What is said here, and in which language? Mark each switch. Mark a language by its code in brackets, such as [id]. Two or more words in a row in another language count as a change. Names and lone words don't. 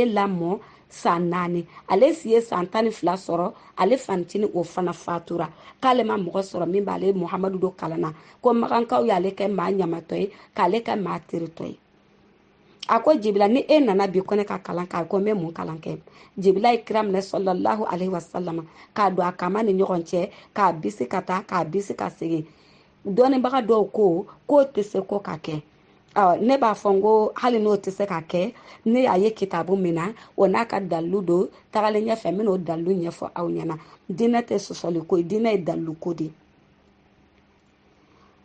[bm] lamɔ san 4 ale si ye san 12 sɔrɔ ale fanicinin o fana fatura k'ale ma mɔgɔ sɔrɔ min b'ale Muhamadu do kalan na ko magankaw y'ale kɛ maa ɲamatɔ ye k'ale kɛ maa teritɔ ye a ko Jibirila ni e nana bi ko ne ka kalan kɛ ko n bɛ mun kalan kɛ Jibirila ye kira minɛ [ar] صلى الله عليه وسلم [bm] k'a don a kama ni ɲɔgɔn cɛ k'a bisi ka taa k'a bisi ka segin dɔnnibaga dɔw ko k'o tɛ se ko ka kɛ ne b'a fɔ n ko hali n'o tɛ se ka kɛ ne y'a ye kitabu min na o n'a ka dalilu don tagalen ɲɛfɛ n bɛna o dalilu ɲɛfɔ aw ɲɛna diinɛ tɛ sɔsɔli ko ye diinɛ ye dalilu ko de